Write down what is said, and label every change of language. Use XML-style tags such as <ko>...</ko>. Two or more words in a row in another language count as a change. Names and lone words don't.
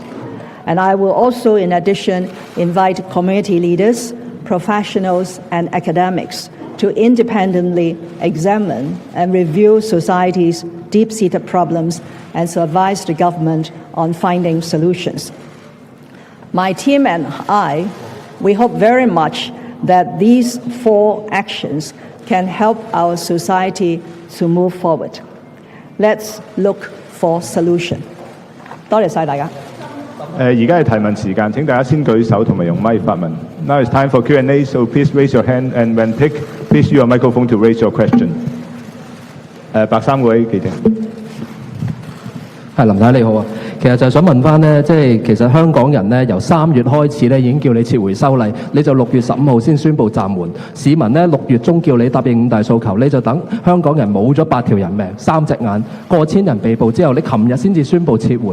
<en>And I will also, in addition, invite community leaders, professionals, and academics to independently examine and review society's deep-seated problems and to advise the government on finding solutions. My team and I, we hope very much that these 4 actions can help our society to move forward. Let's look for solution.</en> <yue>多謝晒大家。而家係提問時間，請大家先舉手同埋用咪發問。</yue> <en>Now it's time for Q&A, so please raise your hand, and when picked, please use your microphone to raise your question.</en> <yue>白衫嗰位記者。係林太你好啊，其實就係想問翻呢，即係其實香港人呢，由3月開始呢已經叫你撤回修例，你就6月15號先宣布暫緩。市民呢6月中叫你答應5大訴求，你就等香港人冇咗8條人命、3隻眼、過千人被捕之後，你琴日先至宣布撤回。</yue>